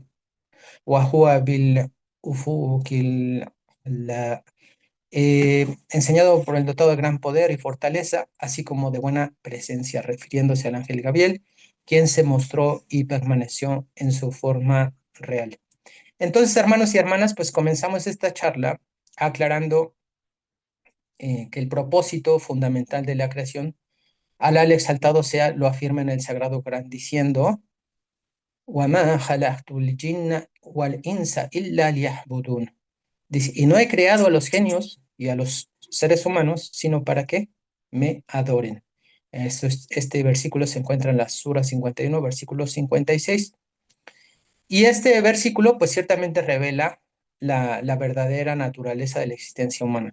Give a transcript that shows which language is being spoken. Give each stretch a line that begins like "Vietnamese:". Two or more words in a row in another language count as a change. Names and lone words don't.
Arabic: وهو بالأفق
Spanish: la enseñado por el dotado de gran poder y fortaleza, así como de buena presencia, refiriéndose al ángel Gabriel, quien se mostró y permaneció en su forma real. Entonces, hermanos y hermanas, pues comenzamos esta charla aclarando que el propósito fundamental de la creación, Alá el exaltado sea, lo afirma en el Sagrado Corán diciendo,
Arabic: وَمَا خَلَقْتُ الْجِنَّ وَالْإِنسَ إِلَّا لِيَعْبُدُونِ.
Spanish: Dice, y no he creado a los genios y a los seres humanos, sino para que me adoren. Este versículo se encuentra en la Sura 51, versículo 56. Y este versículo, pues ciertamente revela la verdadera naturaleza de la existencia humana.